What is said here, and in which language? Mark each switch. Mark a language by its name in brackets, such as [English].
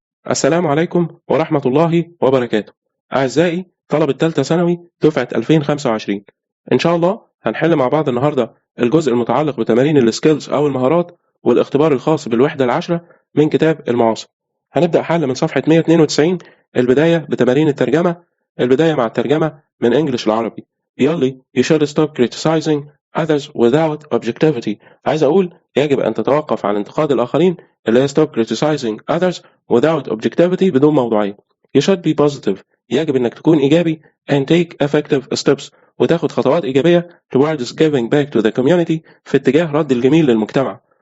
[Arabic] السلام عليكم ورحمة الله وبركاته. أعزائي طلبة تالتة ثانوي دفعة 2025، إن شاء الله هنحل مع بعض النهاردة الجزء المتعلق بتمارين السكيلز أو المهارات والاختبار الخاص بالوحدة العشرة من كتاب المعاصر. هنبدأ حل من صفحة 192، البداية بتمارين الترجمة. البداية مع الترجمة من إنجليش لعربي. بيقول لي [English] you should stop criticizing others without objectivity. [Arabic] عايز أقول يجب أن تتوقف عن انتقاد الآخرين، اللي هي [English] stop criticizing others without objectivity، [Arabic] بدون موضوعية. [English] You should be positive. [Arabic] يجب أنك تكون إيجابي [English] and take effective steps، [Arabic] وتاخد خطوات إيجابية [English] towards giving back to the community، [Arabic] في اتجاه رد الجميل للمجتمع.